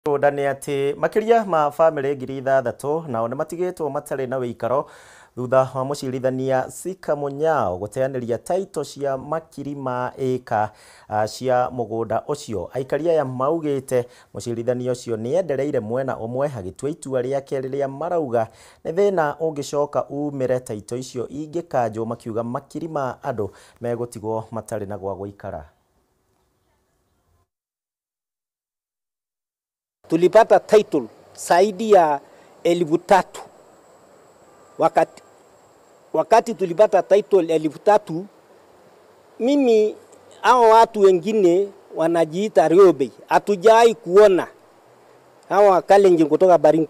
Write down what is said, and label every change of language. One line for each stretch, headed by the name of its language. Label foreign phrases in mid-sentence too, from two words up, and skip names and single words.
Kikuyu: Ndani ati makiria ma family ngiri 6 nao nĩ matigĩtwo matarĩ na wĩikaro thutha wa mũcirithania Sika Munyao gũteanĩria title cia makiri ma ĩka cia mũgũnda ũcio. Aikari aya maugĩte mũcirithania ũcio nĩ endereire mwena ũmwe agĩtua itua rĩake rĩrĩa marauga nĩ thĩna ũngĩcoka umĩre title icio ingĩkanjwo, makiuga makiri ma andũ megũtigwo matarĩ na gwa gũikara.
Swahili: Tulipata title zaidi ya 3,000. Wakati tulipata title 3,000, mimi hao watu wengine wanajiita Riobe, hatujai kuona hao Wakalenjin kutoka Baringo.